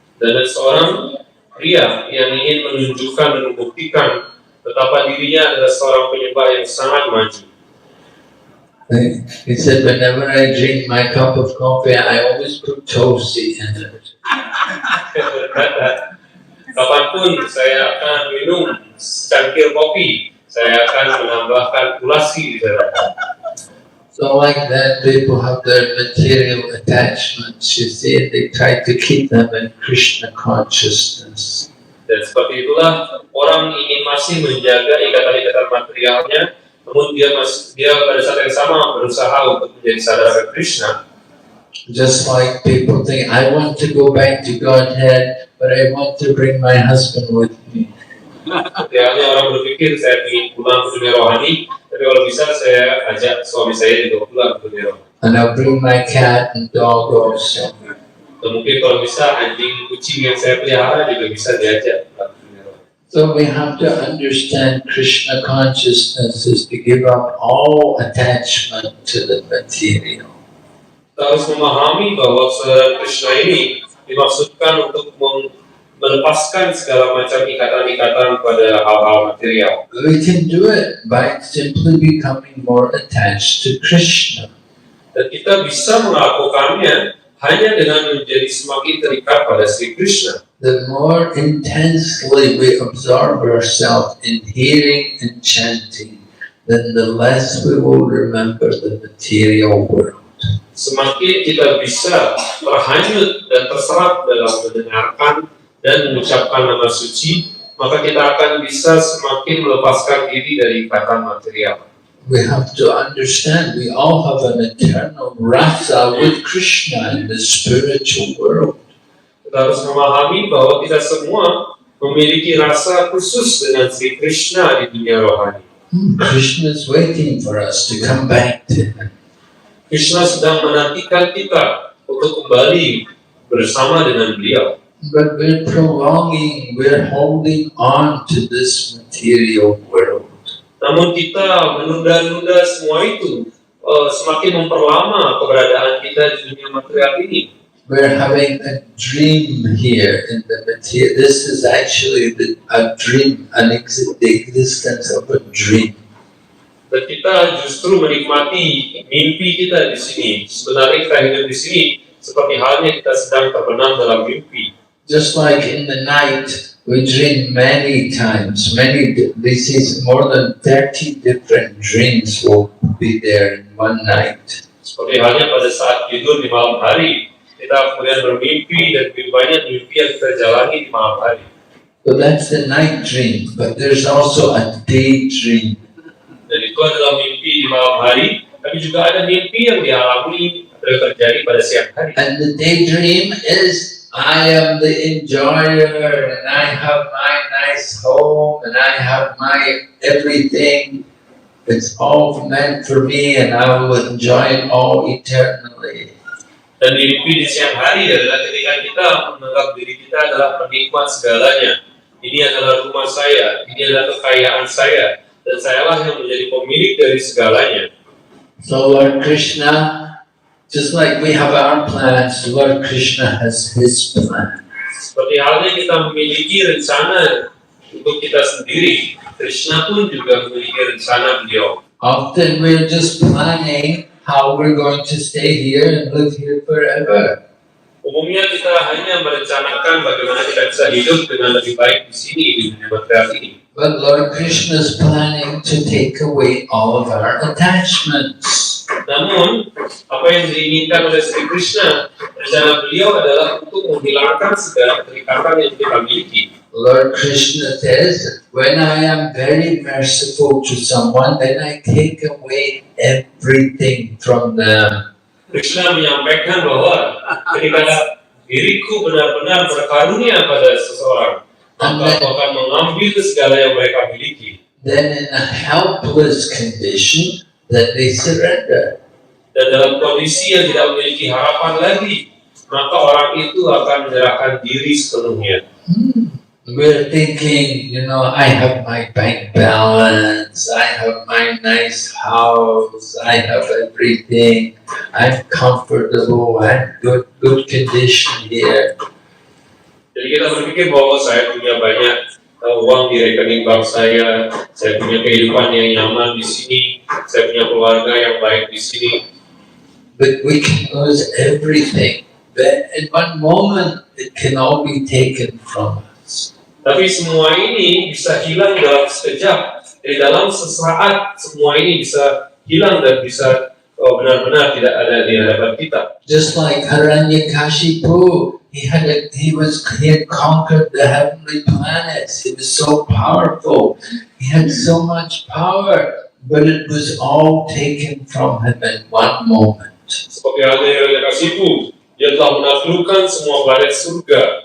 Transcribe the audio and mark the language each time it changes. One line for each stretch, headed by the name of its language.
Indonesian: Dan ada seorang pria yang ingin menunjukkan dan membuktikan betapa dirinya adalah seorang penyembah yang sangat maju.
English: He said, whenever I drink my cup of coffee, I always put tulsi in it.
Indonesian: Kapanpun saya akan minum secangkir kopi, saya akan menambahkan tulasi di dalamnya.
English: So like that, people have their material attachments, you see, they try to keep them in Krishna consciousness.
Indonesian: Dan seperti itulah orang ingin masih menjaga ikatan-ikatan materialnya, namun dia pada saat yang sama berusaha untuk menjadi sadar Krishna.
English: Just like people think, I want to go back to Godhead, but I want to bring my husband with me.
Indonesian: Seperti orang berpikir saya ingin pulang ke dunia rohani, tapi kalau bisa saya ajak suami saya juga pulang ke dunia rohani.
English: And I'll bring my cat and dog also.
Indonesian: Dan mungkin kalau bisa anjing kucing yang saya pelihara juga bisa diajak pulang ke dunia rohani.
English: So we have to understand Krishna consciousness is to give up all attachment to the material.
Indonesian: Kita harus memahami bahwa kesadaran Krishna ini dimaksudkan untuk melepaskan segala macam ikatan-ikatan pada hal-hal material.
English: We can do it by simply becoming more attached to Krishna.
Indonesian: Dan kita bisa melakukannya hanya dengan menjadi semakin terikat pada Sri Krishna.
English: The more intensely we absorb ourselves in hearing and chanting, then the less we will remember the material world.
Indonesian: semakin kita bisa terhanyut dan terserap dalam mendengarkan dan mengucapkan nama suci, maka kita akan bisa semakin melepaskan diri dari ikatan material.
English: We have to understand we all have an eternal rasa with Krishna in the spiritual world.
Indonesian: Kita harus memahami bahwa kita semua memiliki rasa khusus dengan Sri Krishna di dunia rohani.
English: Krishna is waiting for us to come back to Him.
Indonesian: Krishna sedang menantikan kita untuk kembali bersama dengan beliau.
English: But we're prolonging, we're holding on to this material world.
Indonesian: Namun kita menunda-nunda semua itu, semakin memperlama keberadaan kita di dunia material ini.
English: We're having a dream here in the material. This is actually a dream, the existence of a dream.
Indonesian: Dan kita justru menikmati mimpi kita di sini. Sebenarnya kita hidup di sini seperti halnya kita sedang terbenam dalam mimpi.
English: Just like in the night, we dream many times. This is more than 30 different dreams will be there in one night.
Indonesian: Seperti halnya pada saat tidur di malam hari, kita kemudian bermimpi dan lebih banyak mimpi yang kita jalani di malam hari.
English: So that's the night dream, but there's also a day dream.
Indonesian: Dan itu adalah mimpi di malam hari, tapi juga ada mimpi yang dialami atau yang terjadi pada siang hari.
English: And the daydream is, I am the enjoyer, and I have my nice home, and I have my everything. It's all meant for me, and I will enjoy it all eternally.
Indonesian: Dan mimpi di siang hari adalah ketika kita menganggap diri kita adalah penikmat segalanya. Ini adalah rumah saya, ini adalah kekayaan saya, dan sayalah yang menjadi pemilik dari segalanya.
English: So Lord Krishna, just like we have our plans, Lord Krishna has His plan.
Indonesian: Seperti halnya kita memiliki rencana untuk kita sendiri, Krishna pun juga memiliki rencana beliau.
English: Often we're just planning how we're going to stay here and live here forever.
Indonesian: Umumnya kita hanya merencanakan bagaimana kita bisa hidup dengan lebih baik di sini, di dunia material ini.
English: But Lord Krishna is planning to take away all of our attachments.
Indonesian: Namun, apa yang diinginkan oleh Sri Krishna, rencana beliau adalah untuk menghilangkan segala keterikatan yang kita miliki.
English: Lord Krishna says, when I am very merciful to someone, then I take away everything from them.
Indonesian: Krishna menyampaikan bahwa ketika diriku benar-benar berkarunia pada seseorang, maka aku akan mengambil segala yang mereka miliki.
English: Then in a helpless condition, then they surrender.
Indonesian: Dan dalam kondisi yang tidak memiliki harapan lagi, maka orang itu akan menyerahkan diri sepenuhnya.
English: We're thinking, I have my bank balance, I have my nice house, I have everything, I'm comfortable, I'm good condition here.
Indonesian: Jadi kita berpikir bahwa saya punya banyak uang di rekening bank saya punya kehidupan yang nyaman di sini, saya punya keluarga yang baik di sini.
English: But we can lose everything. But in one moment, it can all be taken from us.
Indonesian: Tapi semua ini bisa hilang dalam sekejap. Di dalam sesaat, semua ini bisa hilang dan bisa benar-benar tidak ada di hadapan kita.
English: Just like Hiranyakashipu, he had conquered the heavenly planets. He was so powerful. He had so much power, but it was all taken from him in one moment.
Indonesian: Seperti halnya Hiranyakashipu, dia telah menaklukkan semua planet surga.